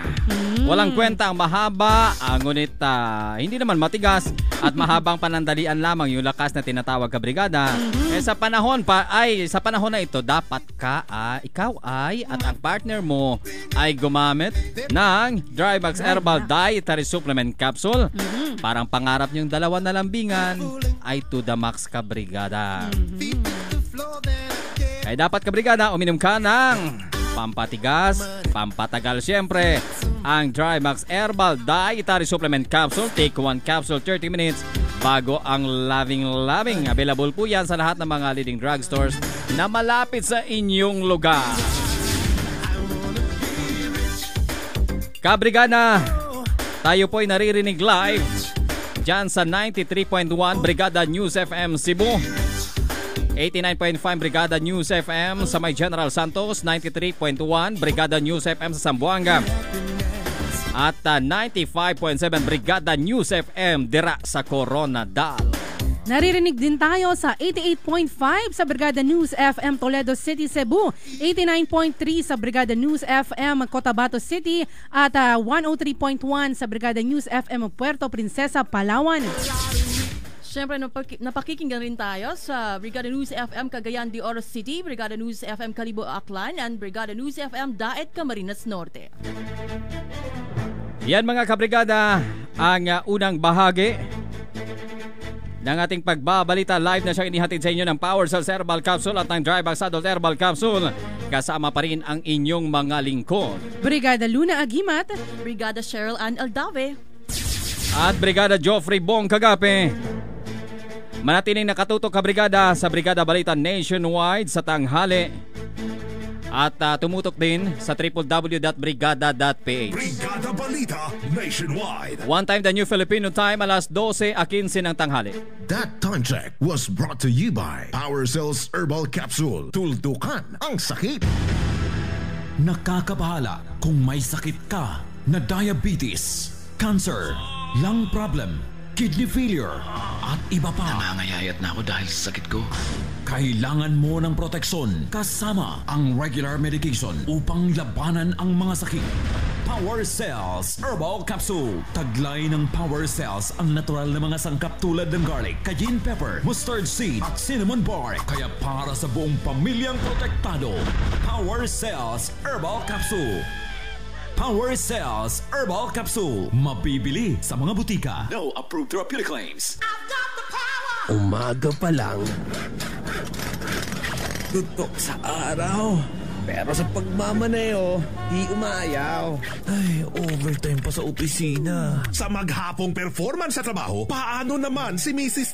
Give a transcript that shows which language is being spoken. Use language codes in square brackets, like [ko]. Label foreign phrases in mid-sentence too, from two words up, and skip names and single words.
[tl] Walang kwenta ang mahaba, ngunit hindi naman matigas at mahabang panandalian lamang yung lakas na tinatawag kabrigada. Sa panahon na ito, dapat ikaw at ang partner mo ay gumamit ng Drymax Herbal Dietary Supplement Capsule. Parang pangarap niyong dalawa na lambingan ay [en] to the max, [tl] kabrigada. Kaya dapat, kabrigada, uminom ka ng pampatigas, pampatagal siyempre, ang Drymax Herbal Dietary Supplement Capsule. [en] Take 1 capsule 30 minutes [tl] bago ang [en] loving. [tl] Available po yan sa lahat ng mga [en] leading drugstores [tl] na malapit sa inyong lugar. Kabrigada, tayo po'y naririnig live dyan sa 93.1 Brigada News FM Cebu, 89.5 Brigada News FM sa may General Santos, 93.1 Brigada News FM sa Zamboanga, at 95.7 Brigada News FM dira sa Coronadal. Naririnig din tayo sa 88.5 sa Brigada News FM Toledo City, Cebu, 89.3 sa Brigada News FM Cotabato City at 103.1 sa Brigada News FM Puerto Princesa, Palawan. Siyempre, napakikinggan rin tayo sa Brigada News FM Cagayan de Oro City, Brigada News FM Calibo Aklan, and Brigada News FM Daet Camarines Norte. Yan mga kabrigada, ang unang bahagi ng ating pagbabalita. Live na siyang inihatid sa inyo ng Power Cells Herbal Capsule at ng Drybax Adult Herbal Capsule. Kasama pa rin ang inyong mga lingkod, Brigada Luna Agimat, Brigada Cheryl Ann Aldave, at Brigada Joffrey Bong Kagape. Manatiling nakatutok ka brigada sa Brigada Balita Nationwide sa tanghali. At tumutok din sa www.brigada.ph. Brigada Balita Nationwide. [en] One time the New Filipino Time, [tl] alas 12:15 ng tanghali. [en] That time check was brought to you by Power Cells Herbal Capsule. [tl] Tuldukan ang sakit. Nakakabahala kung may sakit ka na [en] diabetes, cancer, lung problem, kidney failure, [tl] at iba pa. Nangangayayat na ako dahil sa sakit ko. Kailangan mo ng proteksyon kasama ang [en] regular medication [tl] upang labanan ang mga sakit. Power Cells Herbal Capsule. Taglay ng Power Cells ang natural na mga sangkap tulad ng [en] garlic, cayenne pepper, mustard seed [tl] at [en] cinnamon bark. [tl] Kaya para sa buong pamilyang protektado, Power Cells Herbal Capsule. Power Cells Herbal Capsule. Mabibili sa mga butika. [en] No approved therapeutic claims. [tl] Umaga pa lang, tutok sa araw. Pero sa pagmamaneo, di umayaw. Ay, overtime pa sa opisina. Sa maghapong performance sa trabaho, paano naman si Mrs.